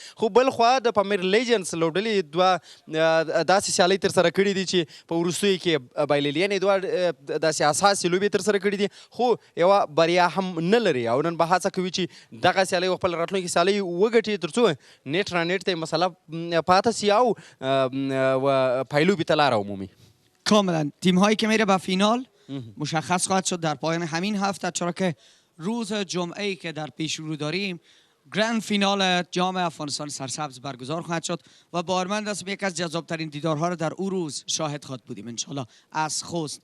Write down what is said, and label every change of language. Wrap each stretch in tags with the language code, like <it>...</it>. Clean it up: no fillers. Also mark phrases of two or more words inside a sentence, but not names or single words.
<ps>خو بل خوا د پامیر لیجندز لوبډلې دوه داسې سیالۍ ترسره کړي دي چې په وروستیو کې یعنې دوه داسې اساسي لوبې ترسره کړي دي، خو یوه بریا هم نه لري او نن به هڅه کوي چې دغه سیالۍ خپل راتلونکې سیالۍ وګټي تر څو نیټ رانیټ ته مسئله پاته سي او پایلوبې ته لاره ومومي.</ps> <fa>کاملا تیم هایی که میره به فینال مشخص خواهد شد در پایان همین هفته، چرا که روز جمعه ای که در پیش رو داریم</fa> <en>grand final</en> <fa>جام افغانستان سرسبز برگزار خواهد شد و باورمند هستم یک از جذابترین دیدارها را در او روز شاهد خواهد بودیم انشالله از خوست.</fa>